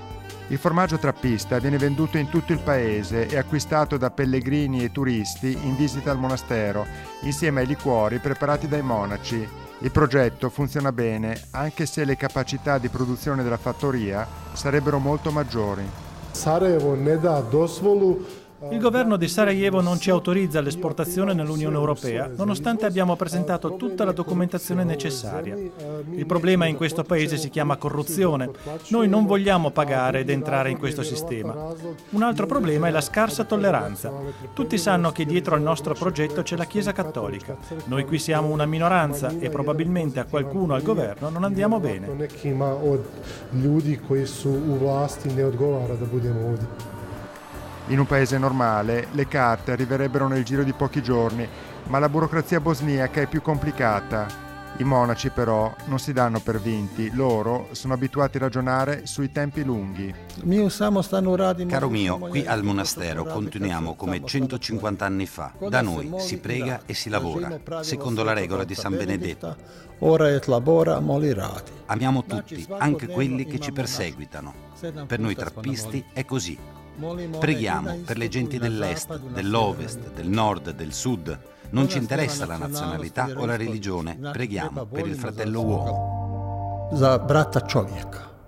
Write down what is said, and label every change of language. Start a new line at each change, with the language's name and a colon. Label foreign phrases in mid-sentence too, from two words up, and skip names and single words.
Italian: Il formaggio trappista viene venduto in tutto il paese e acquistato da pellegrini e turisti in visita al monastero, insieme ai liquori preparati dai monaci. Il progetto funziona bene, anche se le capacità di produzione della fattoria sarebbero molto maggiori.
Bosnian: Sarajevo ne da dozvolu
Italian: Il governo di Sarajevo non ci autorizza l'esportazione nell'Unione Europea, nonostante abbiamo presentato tutta la documentazione necessaria. Il problema in questo paese si chiama corruzione. Noi non vogliamo pagare ed entrare in questo sistema. Un altro problema è la scarsa tolleranza. Tutti sanno che dietro al nostro progetto c'è la Chiesa Cattolica. Noi qui siamo una minoranza e probabilmente a qualcuno al governo non andiamo bene.
Bosnian: Nekima od ljudi koji su u vlasti ne odgovara da budemo ovdje.
Italian: In un paese normale le carte arriverebbero nel giro di pochi giorni, ma la burocrazia bosniaca è più complicata. I monaci però non si danno per vinti, loro sono abituati a ragionare sui tempi lunghi. Caro mio, qui al monastero continuiamo come 150 anni fa. Da noi si prega e si lavora, secondo la regola di San Benedetto. Amiamo tutti, anche quelli che ci perseguitano. Per noi trappisti è così. Preghiamo per le genti dell'est, dell'ovest, del nord, del sud. Non ci interessa la nazionalità o la religione. Preghiamo per il fratello uomo.
Bosnian: Za brata čovjeka.